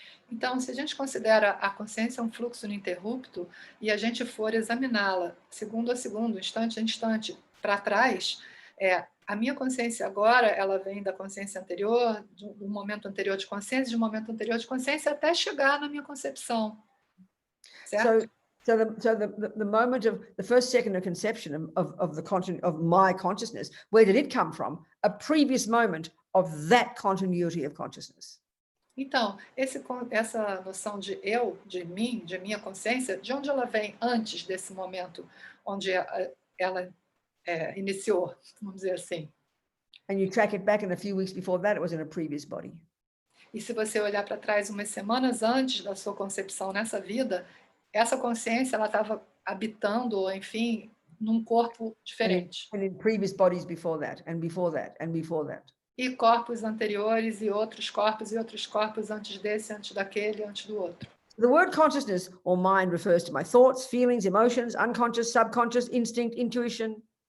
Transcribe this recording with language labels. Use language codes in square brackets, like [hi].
[pt] Então, se a gente considera a consciência um fluxo ininterrupto e a gente for examiná-la segundo a segundo, instante a instante, para trás, a minha consciência agora, ela vem da consciência anterior, do momento anterior de consciência, de um momento anterior de consciência, até chegar na minha concepção. Certo? [en] So the moment of the first second of conception of my consciousness, where did it come from? A previous moment of that continuity of consciousness. [pt] Então, essa noção de eu, de mim, de minha consciência, de onde ela vem antes desse momento onde ela iniciou, vamos dizer assim. [en] And you track it back, and a few weeks before that, it was in a previous body. [pt] E se você olhar para trás umas semanas antes da sua concepção nessa vida, essa consciência ela estava habitando, ou enfim, num corpo diferente. [en] And in previous bodies before that, and before that, and before that. [pt] E corpos anteriores, e outros corpos antes desse, antes daquele, antes do outro. [en] The word consciousness or mind refers to my thoughts, feelings, emotions, unconscious, subconscious, instinct, intuition.